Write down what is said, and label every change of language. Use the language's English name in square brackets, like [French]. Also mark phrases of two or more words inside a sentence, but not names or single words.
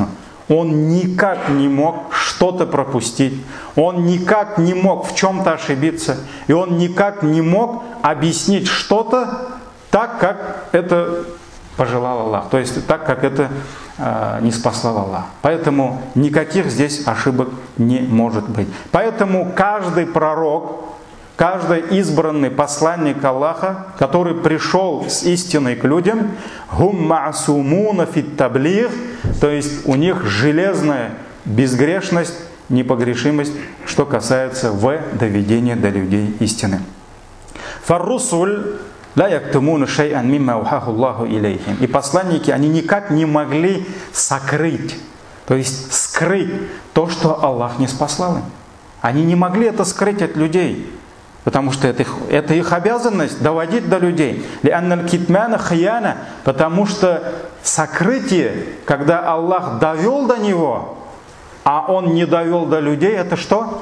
[Russian] Он никак не мог что-то пропустить, он никак не мог в чем-то ошибиться, и он никак не мог объяснить что-то так, как это пожелал Аллах, то есть так, как это не спасал Аллах. Поэтому никаких здесь ошибок не может быть. Поэтому каждый пророк, каждый избранный посланник Аллаха, который пришел с истиной к людям, [Arabic] «هم معصومون في التبليغ», [Russian] то есть у них железная безгрешность, непогрешимость, что касается в доведения до людей истины. [Arabic] «فالرسل لا يكتمون شيئا مما أوحاه الله إليهم». [Russian] И посланники, они никак не могли сокрыть, то есть скрыть то, что Аллах не спаслал им. Они не могли это скрыть от людей. Потому что это их обязанность доводить до людей. Потому что сокрытие, когда Аллах довел до него, а он не довел до людей, это что?